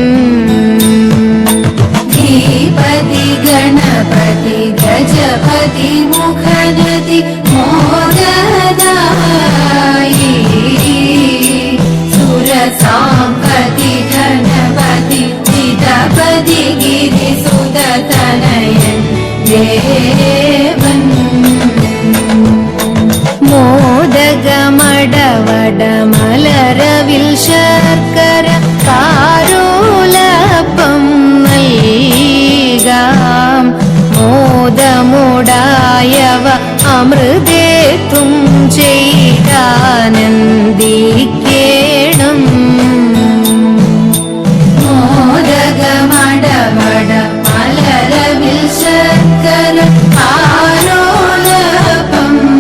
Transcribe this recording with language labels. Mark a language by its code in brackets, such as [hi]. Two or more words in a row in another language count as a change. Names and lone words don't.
[sa] धीपति गणपति गजपति मुखनति मोददायी सुरसाम्पति धनपति जितपति गिरिसुततनयन् देवन् [ml] മോദകമടവടമലരവിൽ ശർക്കര കാരോലപ്പം നൽകാം മോദമോടായവ അമൃതേത്തും ചെയ്താനന്ദിക്കേണം മോദകമടവടമലരവിൽ ശർക്കര കാരോലപ്പം